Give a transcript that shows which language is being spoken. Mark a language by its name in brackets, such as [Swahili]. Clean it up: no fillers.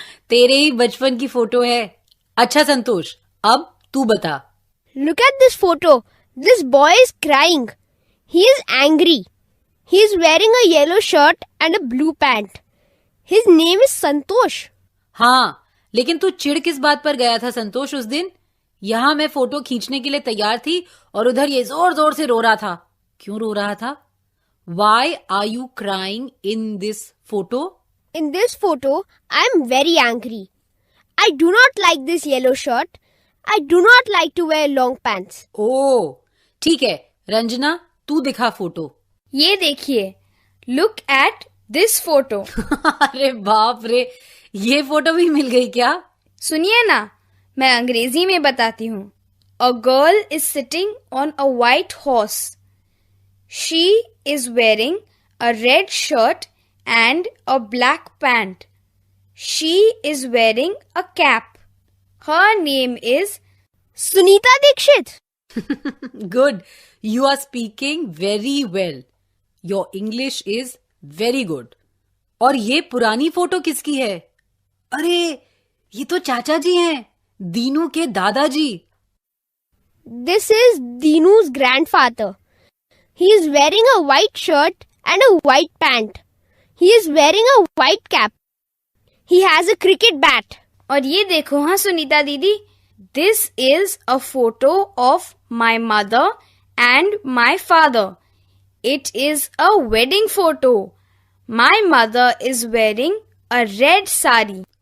[Hindi] तेरे ही बचपन की फोटो है. अच्छा संतोष, अब तू बता. [English] Look at this photo. This boy is crying. He is angry. He is wearing a yellow shirt and a blue pant. His name is Santosh. [Hindi] हाँ, लेकिन तू चिढ़ किस बात पर गया था संतोष उस दिन? यहाँ मैं फोटो खींचने के लिए तैयार थी और उधर ये जोर जोर से रो रहा था. क्यों रो रहा था? [English] Why are you crying in this photo? In this photo, I am very angry. I do not like this yellow shirt. I do not like to wear long pants. [Hindi] ओह, ठीक है. रंजना, तू दिखा फोटो. ये देखिए. [English] Look at this photo. [Hindi] अरे बाप रे, ये फोटो भी मिल गई क्या? सुनिए ना, मैं अंग्रेजी में बताती हूँ. [English] A girl is sitting on a white horse. She is wearing a red shirt and a black pant. She is wearing a cap. Her name is Sunita Dikshit. Good. You are speaking very well. Your English is very good. [Hindi] और ये पुरानी photo किसकी है? अरे, ये तो चाचा जी हैं. दीनू के दादाजी. [English] This is Dinu's grandfather. He is wearing a white shirt and a white pant. He is wearing a white cap. He has a cricket bat. [Hindi] और ये देखो हाँ सुनीता दीदी. [English] This is a photo of my mother and my father. It is a wedding photo. My mother is wearing a red sari.